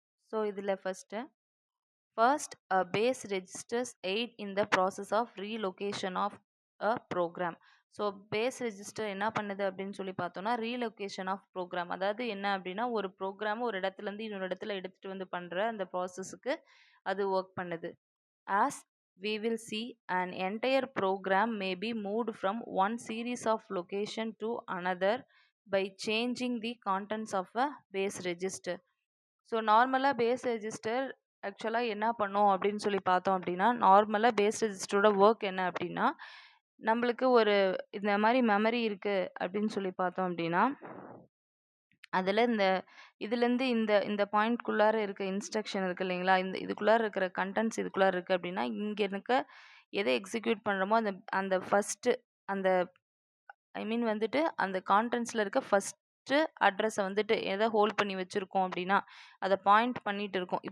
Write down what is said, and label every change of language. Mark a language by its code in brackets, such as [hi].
[ta] So இதில் [en] First, a base registers aid in the process of relocation of a program. [ta] So base register என்ன பண்ணுது அப்படின்னு சொல்லி பார்த்தோம்னா ரீலொகேஷன் ஆஃப் ப்ரோக்ராம். அதாவது என்ன அப்படின்னா ஒரு ப்ரோக்ராம் ஒரு இடத்துலேருந்து இன்னொரு இடத்துல எடுத்துகிட்டு வந்து பண்ணுற அந்த ப்ராசஸுக்கு அது ஒர்க் பண்ணுது. [en] As we will see, an entire program may be moved from one series of location to another by changing the contents of a base register. [ta] So நார்மலாக பேஸ் ரெஜிஸ்டர் ஆக்சுவலாக என்ன பண்ணும் அப்படின்னு சொல்லி பார்த்தோம் அப்படின்னா, நார்மலாக பேஸ் ரெஜிஸ்டரோட ஒர்க் என்ன அப்படின்னா, நம்மளுக்கு ஒரு இந்த மாதிரி மெமரி இருக்குது அப்படின்னு சொல்லி பார்த்தோம் அப்படின்னா, அதில் இதுலேருந்து இந்த இந்த பாயிண்ட்குள்ளார இருக்க இன்ஸ்ட்ரக்ஷன் இருக்குது இல்லைங்களா, இதுக்குள்ளார இருக்கிற கண்டென்ட்ஸ் இதுக்குள்ளார இருக்குது அப்படின்னா, இங்கே இருக்க எதை எக்ஸிக்யூட் பண்ணுறோமோ அந்த அந்த ஃபஸ்ட்டு அந்த வந்துட்டு அந்த கான்டென்ட்ஸில் இருக்க ஃபஸ்ட்டு அட்ரஸை வந்துட்டு எதை ஹோல்ட் பண்ணி வச்சுருக்கோம் அப்படின்னா அதை பாயிண்ட் பண்ணிட்டு இருக்கோம்.